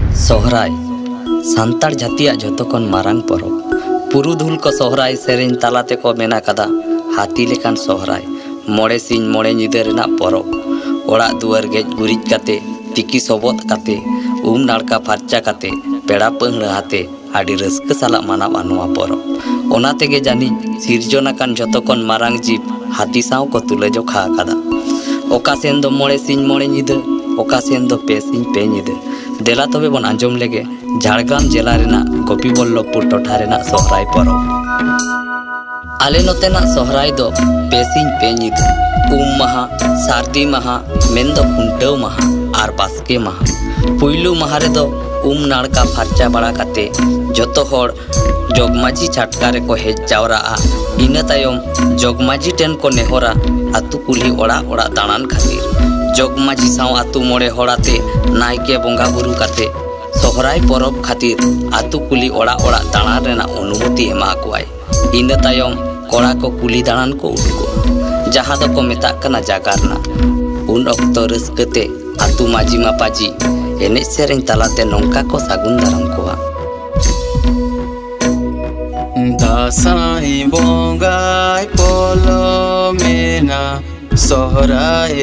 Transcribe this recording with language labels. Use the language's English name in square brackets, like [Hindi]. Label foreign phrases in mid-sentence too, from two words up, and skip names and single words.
[Santali] सोहराय सान्ताड़ जातिया जतोखन मारांग परब पुरुधुल को सोहराय सेरेन तालाते को मेना कदा हाथी लेकान सोहराय मोड़े सिंह मोड़े निदे रेना परब ओड़ा दुआर गेज गुरिज काते तिकी सोबत काते नाड़का फार्चा काते पेड़ा पहड़ा हाते आडी रस्क साला मानावा नोआ परब ओना तेगे जानी सिरजोनाकान जतोखन मारांग जीव हाथी साव को तुले जोखा आकादा ओका सेन दो मोड़े सिंह मोड़े निदे ओका सेन दो पे सिंह पे निदे देला तबे बन आंजम लेगे झाड़ग्राम जिला रेना गोपीबल्लभपुर टोठा रेना सोहराय परब आले नोतेना सोहराय दो पे सिंह पे निदे महा सार्दी महा मेनदो खुंटाव महा आर बास्के महा पुइलु महा रे दो नाड़का फार्चा बड़ा काते जतो होड़ जगमाजी छाटका रे को हेज जावराआ इना तायम जगमाजी टेन को नेहरा आतु कुली ओड़ा ओड़ा दाणान खातिर जगमाजी साव आतु मोड़े होड़ाते नायके बोंगा बुरु काते सोहराय परब खातिर आतु कुली ओड़ा ओड़ा दाणान रेना अनुमति एमा कोआय इना तायम कोड़ा को कुली दाणान को उडुको जहाँ दो को मेता कना जागारना उन अक्तो रस्कते आतु माजी मापाजी एने सेरेन तालाते नोंका को सागुन दाराम कोआ दासाई बोंगाय पोलो मेना सोहराय